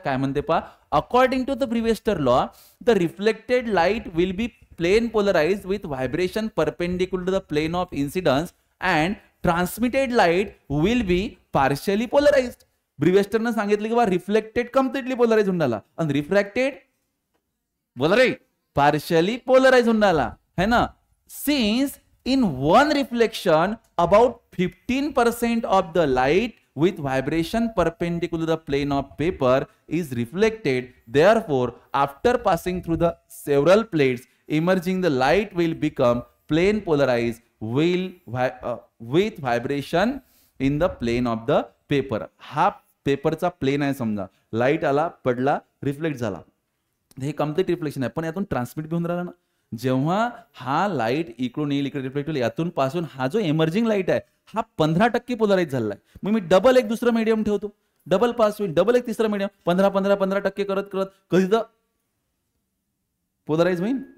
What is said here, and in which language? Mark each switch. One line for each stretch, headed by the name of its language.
Marathi: काय म्हणते पहा,
English: According to the Brewster law, the reflected light will be plane polarised with vibration perpendicular to the plane of incidence and transmitted light will be partially polarised.
Marathi: प्रिव्हियस्टरनं सांगितलं की बा reflected completely polarise होऊन राहिला आणि refracted polarise partially polarise होऊन राहिला
Hindi: है ना.
English: Since in one reflection about 15% of the light with vibration perpendicular to the plane of paper is reflected. Therefore, after passing through the several plates emerging, the light will become plane polarized with vibration in the plane of the paper.
Marathi: हा पेपरचा plain आहे समजा, light आला पडला reflect झाला, हे complete reflection आहे. पण यातून ट्रान्समिट भी होऊन राहिला ना. जेव्हा हा लाईट इकडून येईल इकडे रिफ्लेक्ट होईल, यातून पासून हा जो एमर्जिंग लाईट आहे हा 15% पोलराइज झालेला आहे. मग मी डबल एक दुसरं मीडियम ठेवतो, डबल पास होईल, डबल एक तिसरं मीडियम, 15% करत करत कधी तर पोलराइज होईल.